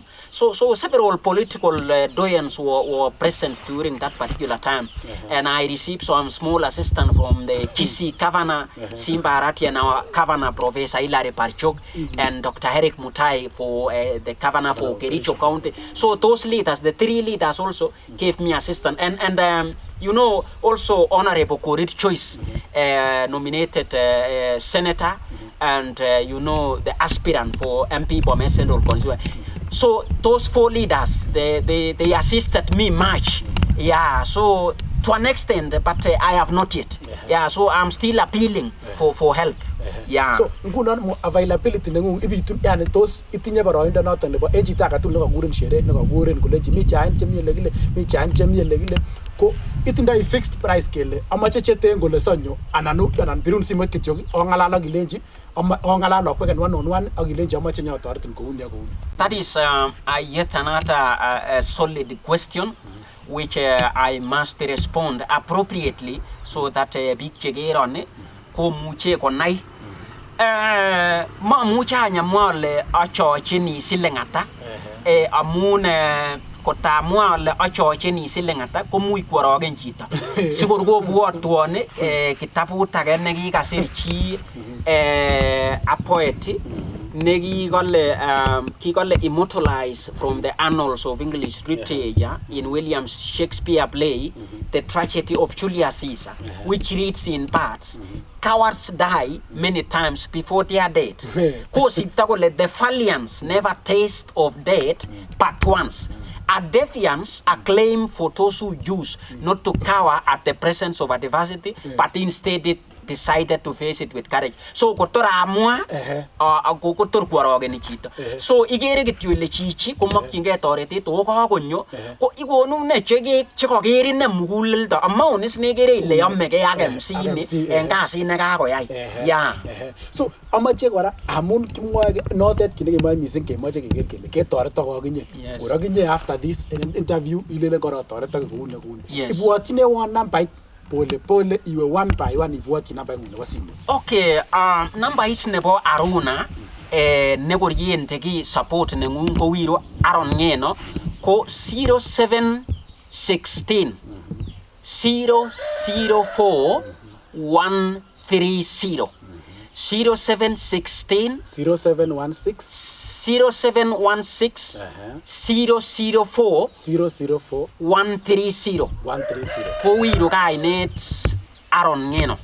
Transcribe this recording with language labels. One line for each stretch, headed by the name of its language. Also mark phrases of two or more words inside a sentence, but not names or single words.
English: So several political doyens were present during that particular time. And I received some small assistance from the Kisi Governor, Simba Arati, and our Governor, Professor Hilary Parchok, and Dr. Eric Mutai for the Governor for Kericho County. So those leaders, the 3 leaders also gave me assistance. And also Honorable Korir Choice, nominated senator, and the aspirant for MP Bomet Central Constituency. So those 4 leaders, they assisted me much. So to an extent, but I have not yet. So I'm still appealing for help.
Kalenjin: So ngunon availability nengung ibitun yani tos itinye boroindo noton nebo ejitaka tul nekakuren shere nekakuren kolechi mi chain chemiele kile mi chain chemiele kile ko itindai
English: fixed price
Kalenjin: kele amache cheten kole sonyo anan birun simoit kityo ongalal ak ilenji ongalal okweken 1-on-1 ak ilenji amache nyotoretin kouni ak kouni.
English: That is yet another solid question which I must respond appropriately so that big
Kalenjin: chegeron ko muche konai ma muche anyamwale achochini silengata amun kotamwale achochini silengata komuch kworogen chito sikor kobwotwon kitabut age nekikasir chi a poet kikole
English: immortalized from the annals of English literature in William Shakespeare play The Tragedy of Julius Caesar, which reads in parts. Cowards die many times before their death. The valiants never taste of death but once. A defiance, a claim for those who choose not to cower at the presence of adversity, but instead decided to face it with courage.
Kalenjin: So kotora amua kotor kworoge ni chito. So igere kityo ile chichi komakyinge toretet o kakonyo ko igonu ne chekokeri ne muguleldo amount ne gere ile yomege ak MC ni en kasit ne kakoyai.
English: Yeah.
Kalenjin: So amache kora amun kimwoe notet kit nekemoe mising kemoche keker kele ketoretok kokinye. Korakinye
English: after this interview
Kalenjin: ilele kora toretok koune koune. Ibwotyine one nambait pole iwe
English: one by one
Kalenjin: ibwotyi nambait ng'ung nebo simu. Okay, nambait nebo Aruna nekorien teki support neng'ung kowiro Aron ngeno ko 0716 004 130 0716 004 130 kowiro kainet Aron ngeno.